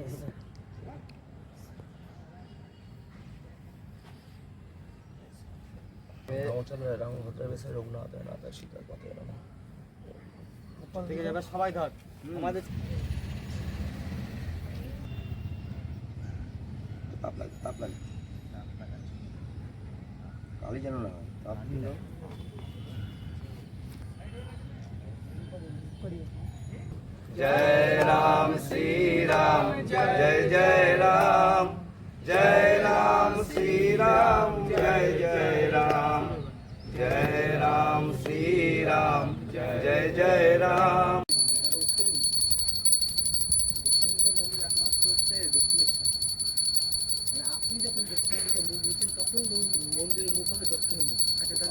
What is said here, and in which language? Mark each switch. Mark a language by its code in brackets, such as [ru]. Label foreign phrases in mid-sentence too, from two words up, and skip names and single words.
[bn] রামচন্দ্র রামভদ্র বেশে রঘুনাথ নাথ সীতার পথে নমঃ। ঠিক আছে, এবার সবাই ধর আমাদের তাপ লাগে, তাপ লাগে, কালি যেন না হয়, তাপ দিল। [hi] जय राम श्री राम जय जय राम, जय राम श्री राम जय जय राम, जय राम श्री राम जय जय राम। [bn] আপনি যখন দক্ষিণের দিকে মুখ দিচ্ছেন তখন মন্দিরের মুখ হবে দক্ষিণ মুখ। আচ্ছা